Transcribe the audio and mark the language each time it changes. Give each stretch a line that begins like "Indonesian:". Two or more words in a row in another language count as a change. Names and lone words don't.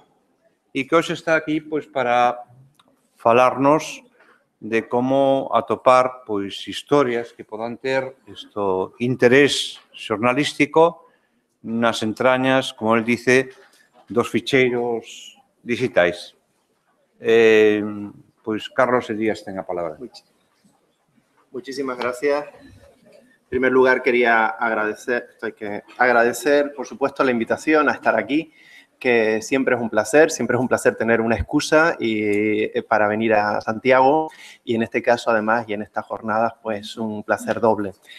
Galician: E que hoxe está aquí para falarnos de como atopar historias que podan ter interés xornalístico nas entrañas,
Spanish: como él dice,
Galician: dos ficheiros digitais. Carlos Elías ten a palabra.
Spanish: Muchísimas gracias. En primer lugar, quería agradecer, por supuesto, la invitación a estar aquí, que siempre es un placer tener una excusa para venir a Santiago y en este caso, además, y en estas jornadas, pues un placer doble.